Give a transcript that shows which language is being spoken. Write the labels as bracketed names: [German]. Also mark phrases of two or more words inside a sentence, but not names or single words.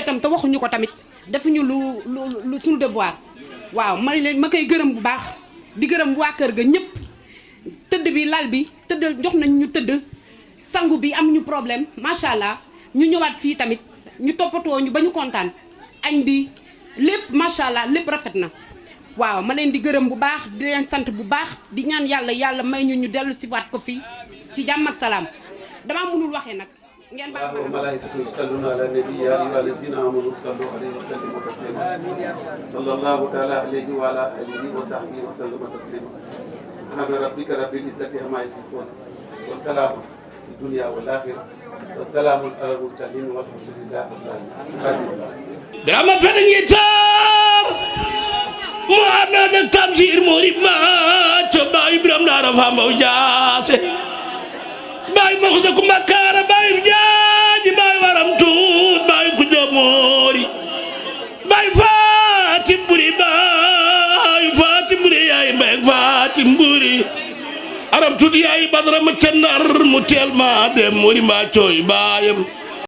[Wolof] tam te waxuñu ko tamit defuñu lu suñu devoir waaw ma koy gërëm bu baax di gërëm waa kër ga ñëpp tëdd bi lal bi tëdd jox nañ ñu tëdd sangu bi am ñu problème [Arabic] ما شاء الله [Wolof] ñu ñëwaat fii tamit ñu toppatoo ñu ba ñu kontaan añ bi lépp [Arabic] ما شاء الله [Wolof] lépp rafet na waaw ma leen di gërëm bu baax di leen sant bu baax di ñaan yàlla may ñu dellu si waat ko fii ci jàmm ak salaam damaa mënul waxee nag ngeen baax [Arabic] وملائكة يصلون على النبي يا أيها الذين آمنوا صلوا عليه وسلموا تسليما صلى الله تعالى عليه وعلى آله وصحبه وسلم تسليما سبحان ربك رب العزة عما يصفون وسلام في الدنيا والآخرة وسلام على المرسلين والحمد لله رب العالمين [Wolof] Birama Penda Ngitar mu àndoon ak Tamsir Mori ma ca Baay Biram Daara Fambaw Jaase Baay Moxsa Kumba Kaara Baay Jaaji Baay Waram Tuut Baay Kuja Moori Baay Fatim Buri Baay Fatim Buri yaay Mbay Fatim Buri Aram Tuut yaay Badara ma ca Ndar mu teel ma dem Mori ma cooy baayam